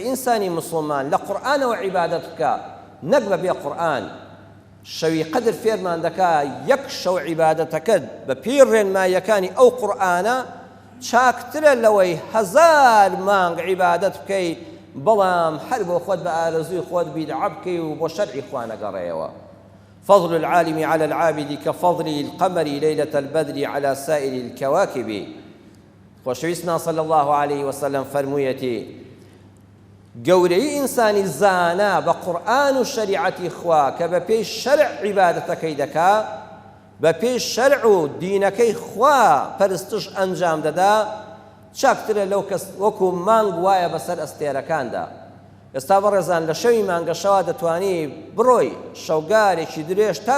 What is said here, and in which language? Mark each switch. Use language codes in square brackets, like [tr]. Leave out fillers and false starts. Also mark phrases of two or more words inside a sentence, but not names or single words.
[ckb] ئینسانی موسڵمان لە قورئانەوە عیبادەت بکە نەک بەبێ قورئان شەوی قەدر فێرمان دەکا یەک شەو عیبادەتەکەت بە پێی ڕێنماییەکانی ئەو قورئانە چاکترە لەوەی 1000 مانگ عیبادەت بکەیت بەڵام هەر بۆ خۆت بە ئارەزووی خۆت بیدعە بکەی و بۆ شەرعی خوا نەگەڕێیەوە [ar] فضل العالم على العابد كفضل القمر ليلة البدر على سائر الكواكب [ckb] خۆشەویستمان [ar] صلى الله عليه وسلم [ckb] فەرموویەتی گەورەی ئینسانی زانا بە قورئان و شەریعەتی خوا کە بە پێی شەرع عیبادەتەکەی دەکا بە پێی شەرع و دینەکەی خوا پەرستش ئەنجام دەدا چاکترە لەو کەس وەکو مانگ وایە بەسەر ئەستێرەکاندا ئێستا بەڕێزان لە شەوی مانگەشەوا دەتوانی بڕۆی شەوگارێکی درێژ تا